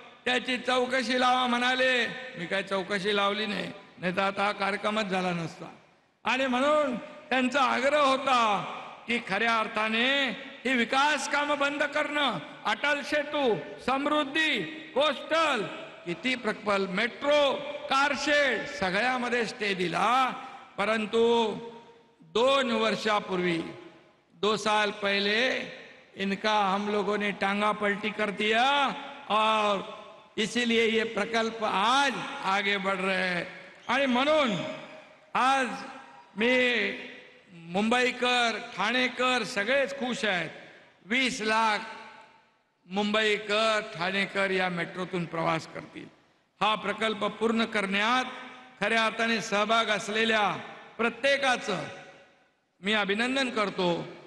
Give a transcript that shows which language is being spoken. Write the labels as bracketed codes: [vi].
[mr] त्याची चौकशी लावा म्हणाले. मी काय चौकशी लावली नाही, नाही तर आता हा कार्यक्रमच झाला नसता. आणि म्हणून त्यांचा आग्रह होता की खऱ्या अर्थाने ही विकास कामं बंद करणं, अटल सेतू, समृद्धी, कोस्टल, किती प्रकल्प, मेट्रो, कारशेड सगळ्यामध्ये स्टे दिला. परंतु 2 वर्षापूर्वी [hi] 2 साल पहले इनका हम लोगों ने टांगा पलटी कर दिया और इसीलिए ये प्रकल्प आज आगे बढ़ रहे हैं. [mr] आणि म्हणून आज मी मुंबईकर, ठाणेकर सगळेच खुश आहेत. 20 लाख मुंबईकर, ठाणेकर या मेट्रोतून प्रवास करतील. हा प्रकल्प पूर्ण करण्यात खऱ्या अर्थाने सहभाग असलेल्या प्रत्येकाचं मी अभिनंदन करतो.